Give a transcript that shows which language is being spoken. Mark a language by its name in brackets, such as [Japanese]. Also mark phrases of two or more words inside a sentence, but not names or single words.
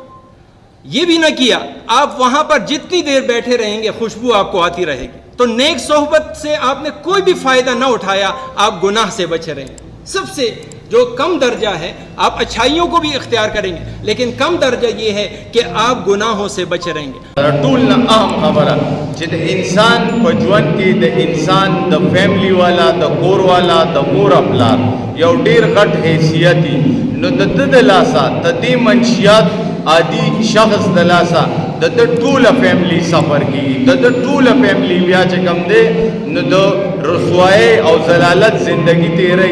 [Urdu] یہ بھی نہ کیا، آپ وہاں پر جتنی دیر بیٹھے رہیں گے خوشبو آپ کو آتی رہے گی. تو نیک صحبت سے آپ نے کوئی بھی فائدہ نہ اٹھایا، آپ گناہ سے بچے رہیں گے. سب سے جو کم درجہ ہے، آپ اچھائیوں کو بھی اختیار کریں گے لیکن کم درجہ یہ ہے کہ آپ گناہوں سے بچے رہیں گے. [Pashto] ټول نه اهم خبره چې د انسان په ژوند کې د انسان د فیملی والا، د کور والا، د مور پلار یو ډیر غټ حیثیت دی. نو د ده د لاسه د دې منشیات عادي شخص د لاسه د ده ټوله فیملی سفر کېږي، د ده ټوله فیملی بیا چې کوم دی نو د رسوایۍ او ضلالت زندگی تېروي.